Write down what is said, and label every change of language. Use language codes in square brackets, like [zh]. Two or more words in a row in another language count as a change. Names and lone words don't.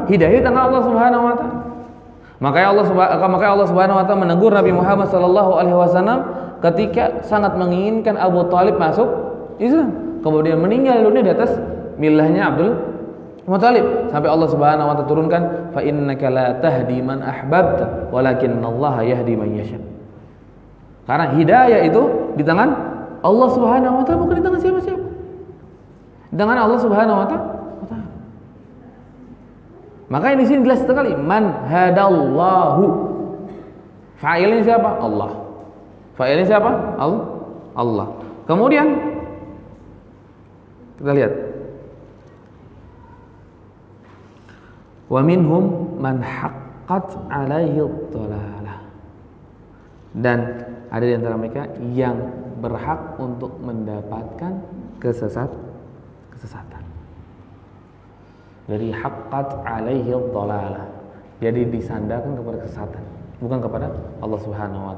[id] Hidayah tangan Allah [ar] سبحانه وتعالى. [id] Makanya Allah [ar] سبحانه وتعالى [id] menegur Nabi Muhammad [ar] صلى الله عليه وسلم [id] ketika sangat menginginkan Abu Thalib masuk Islam. Kemudian meninggal dunia di atas milahnya Abdul Muthalib, sampai Allah [ar] سبحانه وتعالى [id] turunkan [ar] فإنك لا تهدي من أحببت ولكن الله يهدي من يشاء. [id] Karena hidayah itu di tangan Allah [ar] سبحانه وتعالى, [id] bukan di tangan siapa-siapa. Di tangan Allah [ar] سبحانه وتعالى. [id] Maka di sini jelas sekali [ar] من هدى الله. [id] Fa'ilnya siapa? Allah. Fa'ilnya siapa? Allah. Kemudian kita lihat [ar] ومنهم من حقت عليه الضلالة, [id] dan ada di antara mereka yang berhak untuk mendapatkan kesesatan. Jadi [ar] حقت عليه الضلالة, [id] jadi disandarkan kepada kesesatan, bukan kepada Allah [ar] سبحانه وتعالى.